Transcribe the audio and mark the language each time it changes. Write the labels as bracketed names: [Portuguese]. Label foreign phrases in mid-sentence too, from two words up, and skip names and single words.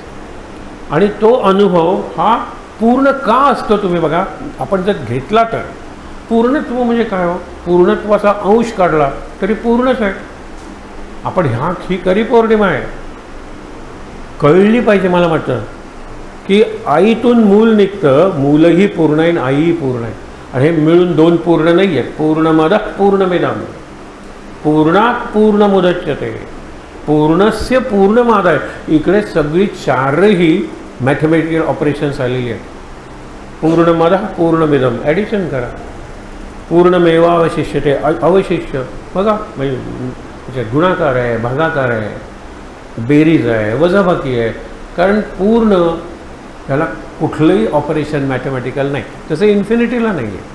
[Marathi] आणि तो अनुभव हा पूर्ण का असतो तुम्ही बघा, आपण जर घेतला तर पूर्णत्व म्हणजे काय हो, पूर्णत्वाचा अंश काढला तरी पूर्णच आहे. आपण ही खरी पौर्णिमा आहे, कळली पाहिजे. मला वाटतं की आईतून मूल निघतं, मूलही पूर्ण आहे आणि आईही पूर्ण आहे, आणि हे मिळून दोन पूर्ण नाही आहेत. [Sanskrit] पूर्णमदः पूर्णमिदं पूर्णात् पूर्णमुदच्यते पूर्णस्य पूर्णमादाय. [Marathi] इकडे सगळी चारही [English] mathematical operations [Marathi] आलेली आहेत. [Sanskrit] पूर्णमदः पूर्णमिदं [Marathi] ॲडिशन करा, [Sanskrit] पूर्णमेवावशिष्यते अवशिष्य [Marathi] बघा, म्हणजे गुणाकार आहे, भागाकार आहे, बेरीज आहे, वजाबाकी आहे. कारण पूर्ण त्याला कुठलंही [English] operation mathematical [Marathi] नाही, तसं इन्फिनिटीला नाही आहे.